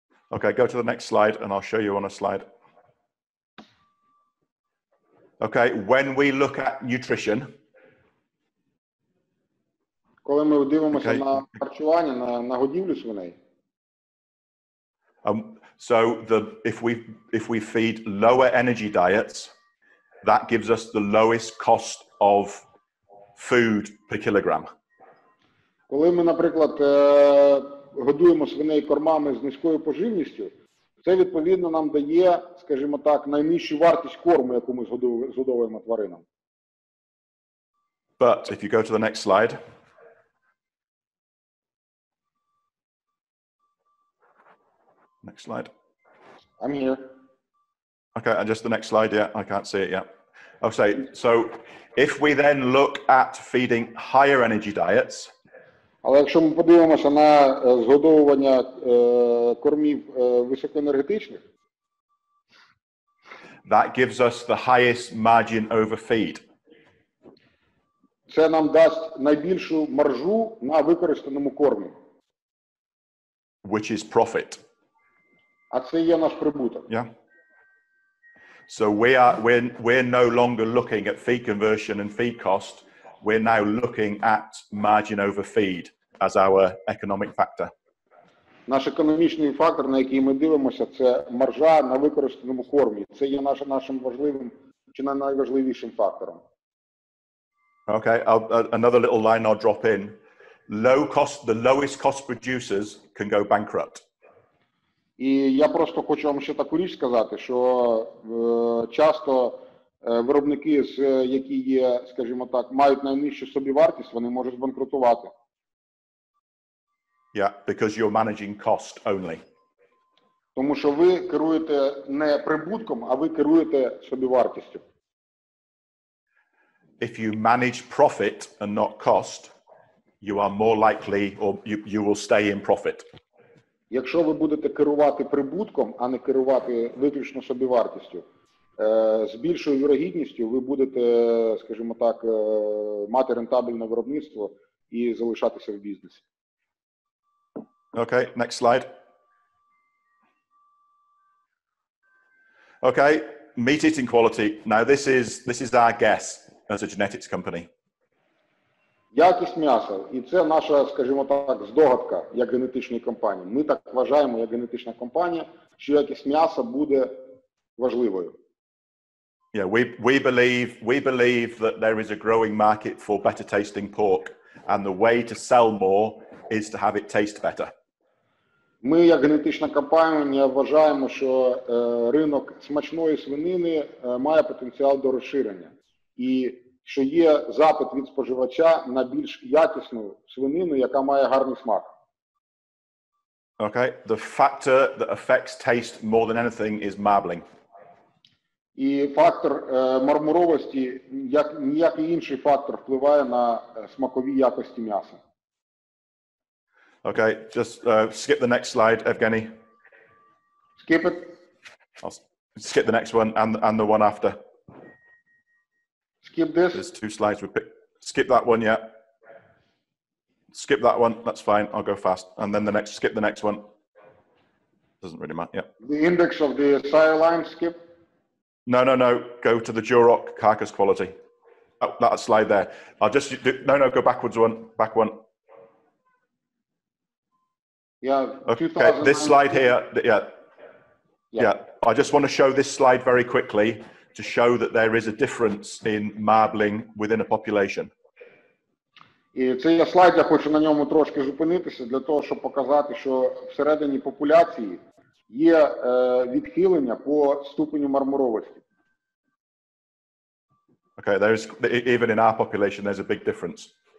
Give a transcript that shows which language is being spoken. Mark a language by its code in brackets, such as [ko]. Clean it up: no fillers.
[en] Okay, go to the next slide and I'll show you on a slide. Okay, when we look at nutrition, [uk] коли ми дивимося на харчування, на годівлю свиней, [en] so if we feed lower energy diets, that gives us the lowest cost of food per kilogram. [uk] Коли ми, наприклад, годуємо свиней кормами з низькою поживністю, це відповідно нам дає, скажімо так, найнижчу вартість корму, яку ми згодовуємо тваринам. [en] But if you go to the next slide, next slide. I'm here. Okay, and just the next slide, yeah, I can't see it yet. Okay, so if we then look at feeding higher energy diets, [uk] але якщо ми подивимося на згодовування кормів високоенергетичних, [en] that gives us the highest margin over feed. [uk] Це нам дасть найбільшу маржу на використаному кормі. [en] Which is profit. [uk] А це є наш прибуток. [en] Yeah. So we're no longer looking at feed conversion and feed cost. We're now looking at margin over feed as our economic factor. [uk] Наш економічний фактор, на який ми дивимося, це маржа на використаному кормі. Це є нашим важливим чи найважливішим фактором. [en] Okay, another little line I'll drop in. The lowest cost producers can go bankrupt. [uk] І я просто хочу вам ще таку річ сказати, що часто виробники, які є, скажімо так, мають найнижчу собівартість, вони можуть збанкрутувати. [en] Yeah, because you're managing cost only. [uk] Тому що ви керуєте не прибутком, а ви керуєте собівартістю. [en] If you manage profit and not cost, you are more likely, or you will stay in profit. [uk] Якщо ви будете керувати прибутком, а не керувати виключно собівартістю, з більшою вірогідністю ви будете, скажімо так, мати рентабельне виробництво і залишатися в бізнесі. [en] Okay, next slide. Okay, meat eating quality. Now this is our guess as a genetics company. [uk] Якість м'яса. І це наша, скажімо так, здогадка як генетичної компанії. Ми так вважаємо, як генетична компанія, що якість м'яса буде важливою. [en] Yeah, we believe that there is a growing market for better tasting pork, and the way to sell more is to have it taste better. [uk] Ми, як генетична компанія, вважаємо, що ринок смачної свинини має потенціал до розширення. І що є запит від споживача на більш якісну свинину, яка має гарний смак. [en] Okay, the factor that affects taste more than anything is marbling. [uk] І фактор мармуровості, як ніякий інший фактор, впливає на смакові якості м'яса. [en] Okay, just skip the next slide, Evgeny. Skip it. I'll skip the next one and the one after. Skip this. There's two slides we picked. Skip that one, yeah. Skip that one, that's fine, I'll go fast. And then skip the next one. Doesn't really matter, yeah. The index of the sire line, skip. No, go to the Duroc carcass quality. Oh, that slide there. I'll just go backwards one, back one. Yeah. Okay, this slide here, yeah. I just want to show this slide very quickly to show that there is a difference in marbling within a population. [uk] І цей слайд, я хочу на ньому трошки зупинитися, для того, щоб показати, що всередині популяції є відхилення по ступеню мармуровості. [en] Okay, even in our population, there's a big difference.